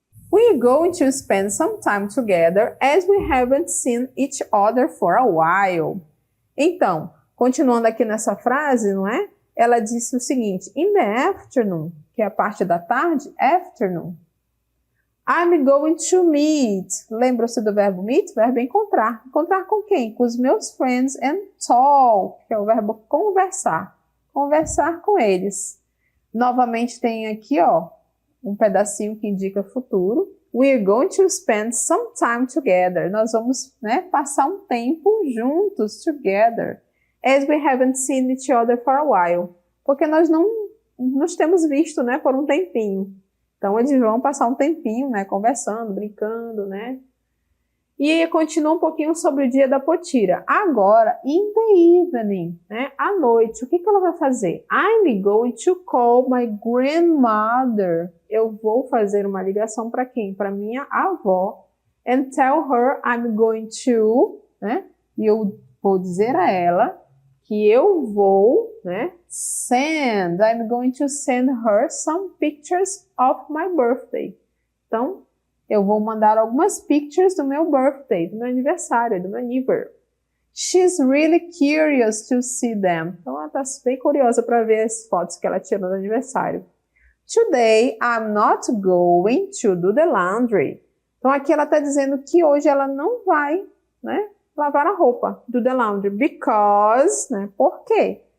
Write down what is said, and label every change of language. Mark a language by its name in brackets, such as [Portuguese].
[English] We're going to spend some time together as we haven't seen each other for a while. [Portuguese] Então, continuando aqui nessa frase, não é? Ela disse o seguinte, [English] in the afternoon, [Portuguese] que é a parte da tarde, afternoon, [English] I'm going to meet. [Portuguese] Lembra-se do verbo meet? Verbo encontrar. Encontrar com quem? Com os meus [English] friends and talk, [Portuguese] que é o verbo conversar. Conversar com eles. Novamente tem aqui, ó, um pedacinho que indica futuro. [English] We're going to spend some time together. [Portuguese] Nós vamos, né, passar um tempo juntos, together. [English] As we haven't seen each other for a while. [Portuguese] Porque nós não nos temos visto, né, por um tempinho. Então, eles vão passar um tempinho, né, conversando, brincando, né. E continua um pouquinho sobre o dia da Potira. Agora, [English] in the evening, [Portuguese] né, à noite, o que ela vai fazer? [English] I'm going to call my grandmother. [Portuguese] Eu vou fazer uma ligação para quem? Para minha avó. [English] And tell her I'm going to, [Portuguese] né, e eu vou dizer a ela que eu vou, né, [English] I'm going to send her some pictures of my birthday. [Portuguese] Então, eu vou mandar algumas pictures do meu birthday, do meu aniversário, do meu aniversário. [English] She's really curious to see them. [Portuguese] Então, ela está bem curiosa para ver as fotos que ela tirou do aniversário. [English] Today, I'm not going to do the laundry. [Portuguese] Então, aqui ela está dizendo que hoje ela não vai, né, lavar a roupa, [English] do the laundry, [Portuguese] because, né, por quê?